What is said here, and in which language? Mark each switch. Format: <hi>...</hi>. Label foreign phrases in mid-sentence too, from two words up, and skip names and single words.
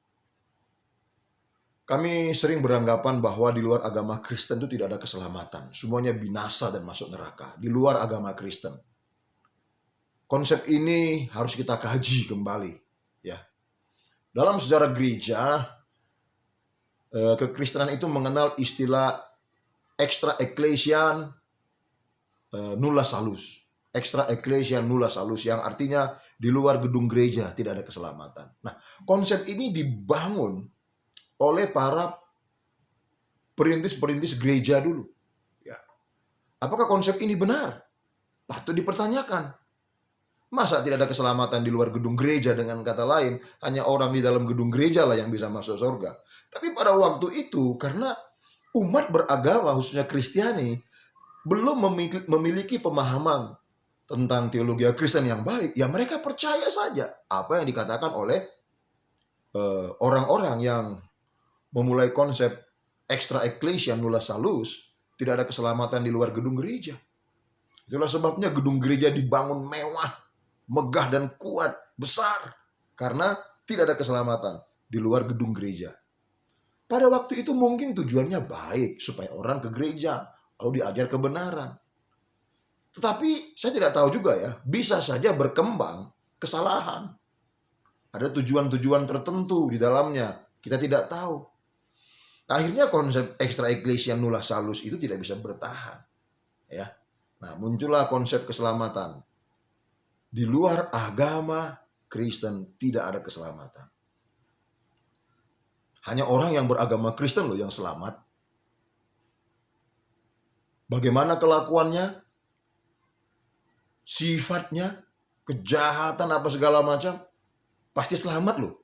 <id>Kami sering beranggapan bahwa di luar agama Kristen itu tidak ada keselamatan. Semuanya binasa dan masuk neraka. Di luar agama Kristen. Konsep ini harus kita kaji kembali. Ya. Dalam sejarah gereja, kekristenan itu mengenal istilah</id> <la>extra ecclesian nulla salus. Extra ecclesian nulla salus,</la> <id>yang artinya di luar gedung gereja tidak ada keselamatan. Nah, konsep ini dibangun oleh para perintis-perintis gereja dulu. Ya. Apakah konsep ini benar? Patut dipertanyakan. Masa tidak ada keselamatan di luar gedung gereja? Dengan kata lain, hanya orang di dalam gedung gereja lah yang bisa masuk surga. Tapi pada waktu itu, karena umat beragama khususnya Kristiani belum memiliki pemahaman tentang teologi Kristen yang baik, ya mereka percaya saja apa yang dikatakan oleh orang-orang yang memulai konsep</id> <la>extra ecclesia nulla salus,</la> <id>tidak ada keselamatan di luar gedung gereja. Itulah sebabnya gedung gereja dibangun mewah, megah dan kuat, besar, karena tidak ada keselamatan di luar gedung gereja. Pada waktu itu mungkin tujuannya baik, supaya orang ke gereja, lalu diajar kebenaran. Tetapi saya tidak tahu juga ya, bisa saja berkembang kesalahan. Ada tujuan-tujuan tertentu di dalamnya, kita tidak tahu. Akhirnya konsep</id> <la>extra ecclesia nulla salus</la> <id>itu tidak bisa bertahan. Ya. Nah, muncullah konsep keselamatan. Di luar agama Kristen tidak ada keselamatan. Hanya orang yang beragama Kristen loh yang selamat. Bagaimana kelakuannya, sifatnya, kejahatan apa segala macam, pasti selamat loh.</id>